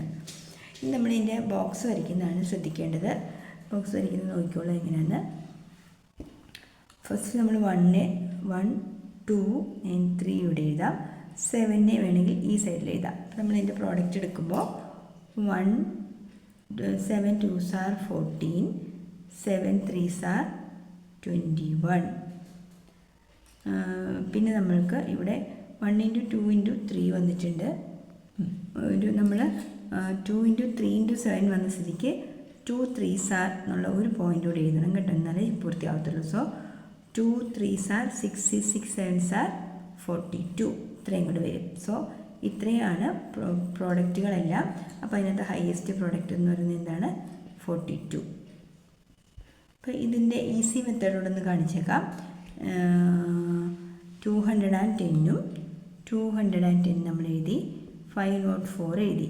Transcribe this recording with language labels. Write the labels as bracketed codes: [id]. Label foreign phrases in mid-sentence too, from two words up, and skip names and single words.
[ml] ഇനി നമ്മളിതിൻ്റെ ബോക്സ് വരയ്ക്കുന്നതാണ് ശ്രദ്ധിക്കേണ്ടത്. ബോക്സ് വരയ്ക്കുന്നത് നോക്കിക്കോളൂ എങ്ങനെയാണ്. ഫസ്റ്റ് നമ്മൾ 1, 2 and 3 ഇവിടെ എഴുതാം. 7 വേണമെങ്കിൽ ഈ സൈഡിൽ എഴുതാം. നമ്മളിതിൻ്റെ പ്രോഡക്റ്റ് എടുക്കുമ്പോൾ 1 [en] 7 2s are 14, 7 3s are 21. [ml] പിന്നെ നമ്മൾക്ക് ഇവിടെ 1 ഇൻറ്റു 2 ഇൻറ്റു 3 വന്നിട്ടുണ്ട്. ഒരു നമ്മൾ 2 ഇൻറ്റു 3 ഇൻറ്റു 7 വന്ന സ്ഥിതിക്ക് [en] 2 3s are [ml] എന്നുള്ള ഒരു പോയിൻ്റ് കൂടി എഴുതണം കേട്ടോ, എന്നാലേ പൂർത്തിയാവത്തുള്ളൂ. [en] സോ 2 3s are 6, 6 7s are 42, [ml] ഇത്രയും കൂടി വരും. സോ ഇത്രയാണ് പ്രോഡക്റ്റുകളെല്ലാം. അപ്പോൾ അതിനകത്ത് [en] highest product [ml] എന്ന് പറയുന്നത് എന്താണ്? 42. അപ്പോൾ ഇതിൻ്റെ ഈസി മെത്തേഡോടൊന്ന് കാണിച്ചേക്കാം. 210ഉം 210 നമ്മൾ എഴുതി, 504 എഴുതി.